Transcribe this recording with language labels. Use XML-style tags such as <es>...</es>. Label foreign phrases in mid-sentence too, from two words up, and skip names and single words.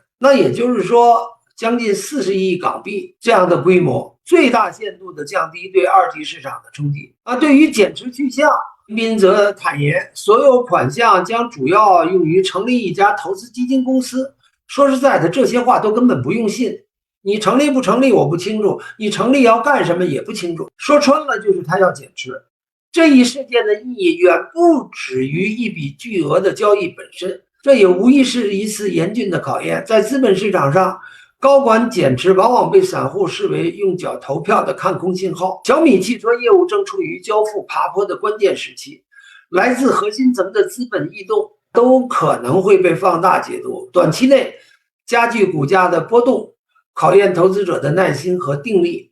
<zh>那也就是說將近40億港幣這樣的規模，最大限度的降低對二級市場的衝擊。对於減持去向，林斌則坦言，所有款項將主要用於成立一家投資基金公司。說實在的，這些話都根本不用信。你成立不成立我不清楚，你成立要幹什麼也不清楚。說穿了就是他要減持。這一事件的意義遠不止於一筆巨額的交易本身，這也無疑是一次嚴峻的考驗。在資本市場上，高管減持往往被散戶視為用腳投票的看空信號。小米汽車業務正處於交付爬坡的關鍵時期，來自核心層的資本異動都可能會被放大解讀，短期內加劇股價的波動，考驗投資者的耐心和定力。</zh>